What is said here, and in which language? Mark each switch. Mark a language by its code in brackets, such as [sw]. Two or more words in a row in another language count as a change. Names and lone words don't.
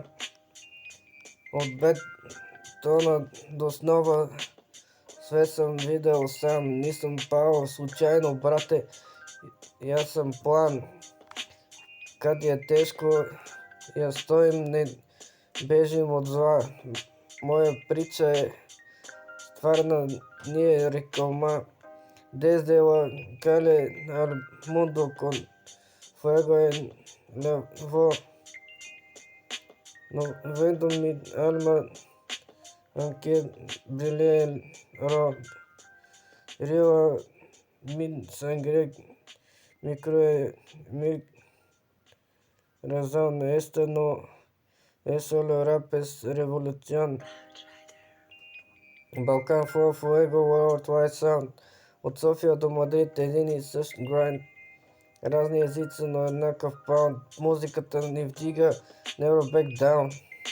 [bg] От бетона до снова све съм видел сам. Не съм пал случайно, брате, и аз съм план. Къде е тежко, я стоим, не бежим от зла. Моя притча е стварна, ние реклама. [es] Desde la calle al mundo con fuego en la voz. No vendo mi alma aunque brille el río mi sangre, mi crue, mi razón. Esto no es solo rap, es revolución. [bg] Балкан Fuego, [en] World Wide Sound. [bg] От София до Мадрид един и същ грайнд. Разни езици, но еднакъв паунд. Музиката ни вдига, [en] never back down.